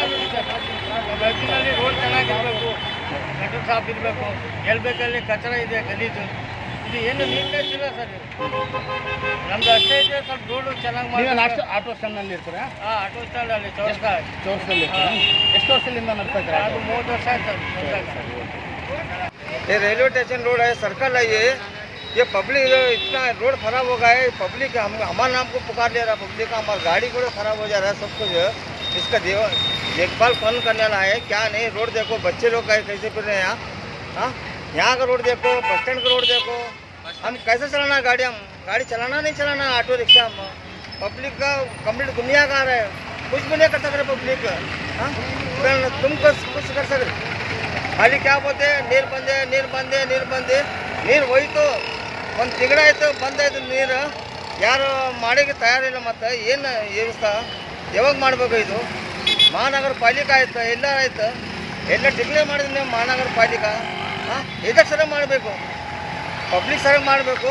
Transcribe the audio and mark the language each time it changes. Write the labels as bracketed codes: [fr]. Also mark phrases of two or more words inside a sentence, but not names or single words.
[kn] ನಮ್ಮ ರೈತರಿನಲ್ಲಿ ರೋಡ್ ಚೆನ್ನಾಗಿರಬೇಕು, ಗಟರ್ ಸಾಫ್ ಇರಬೇಕು. ಎಲ್ಲಿ ಬೇಕಲ್ಲಿ ಕಚರ ಇದೆ, ಗಲೀಜು ಇದು ಏನು ನೀಟ್ನೆಸ್ ಇಲ್ಲ ಸರ್. ನಮ್ದು ಅಷ್ಟೇ ಇದೆ, ಸ್ವಲ್ಪ ರೋಡು ಚೆನ್ನಾಗಿ ಮಾಡಿ. [en] auto standನಲ್ಲಿ [kn] ಇರ್ತೀರಾ? ಹಾಂ, [en] auto standಲ್ಲಿ [kn] ಚೌರಸ್ದಲ್ಲಿ. ಎಷ್ಟು ವರ್ಷದಿಂದ ನಡ್ತಾ ಇದ್ದೀರಾ? ಅದು 30 ವರ್ಷ ಆಯ್ತು. [hi] ये [en] railway station road [hi] है, सर्कल है. ये पब्लिक इतना रोड खराब हो गया है. पब्लिक हमारे नाम को पुकार ले रहा है. पब्लिक का हमारा गाड़ी को खराब हो जा रहा है. सब कुछ इसका देखभाल कौन करने वाला है क्या नहीं? रोड देखो, बच्चे लोग कैसे फिर रहे हैं यहाँ. यहाँ का रोड देखो, [en] bus stand [hi] का रोड देखो. हम कैसे चलाना गाड़ी? हम गाड़ी चलाना नहीं चलाना, [en] auto rickshaw. [hi] हम पब्लिक का कंप्लीट दुनिया का आ रहा है. कुछ भी नहीं कर सकते पब्लिक. हाँ, तुम कुछ कर सकते? खाली क्या बोलते हैं, [kn] ನೀರು ಬಂದೆ. ನೀರು ಹೋಯ್ತು, ಒಂದು ತಿಂಗಳಾಯ್ತು ಬಂದಾಯ್ತು ನೀರು. ಯಾರು ಮಾಡೋಕ್ಕೆ ತಯಾರಿಲ್ಲ. ಮತ್ತು ಏನು ವ್ಯವಸ್ಥೆ ಯಾವಾಗ ಮಾಡಬೇಕು? ಇದು ಮಹಾನಗರ ಪಾಲಿಕೆ ಆಯ್ತು, ಎಲ್ಲ ಆಯ್ತು, ಎಲ್ಲ ಡಿಕ್ಲೇರ್ ಮಾಡಿದ್ರೆ ನೀವು ಮಹಾನಗರ ಪಾಲಿಕೆ. ಹಾಂ, ಇದಕ್ಕೆ ಸರಿ ಮಾಡಬೇಕು, ಪಬ್ಲಿಕ್ ಸರಿ ಮಾಡಬೇಕು.